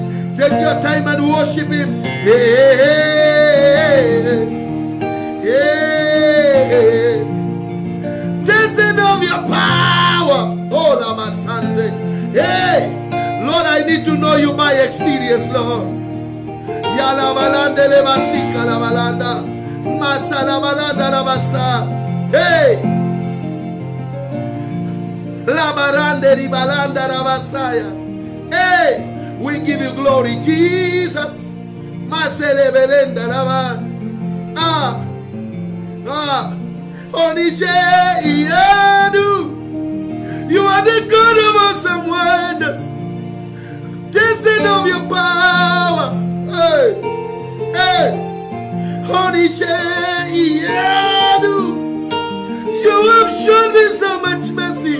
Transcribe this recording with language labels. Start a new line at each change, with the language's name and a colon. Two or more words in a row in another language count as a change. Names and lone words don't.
English: Take your time and worship him. Hey, hey. Tasting of your power. Oh, Namasante. Hey, Lord, I need to know you by experience, Lord. Yala balanda le basika la balanda. Masala balanda la basa. Hey. La barande di balanda la basaya. Hey, we give you glory, Jesus. Masele belenda lava.
Yoruba: Onishe Iyanu,
English: you are the God of awesome wonders. Tasting of your power. Hey, hey.
Yoruba: Onishe Iyanu,
English: you have shown me so much mercy.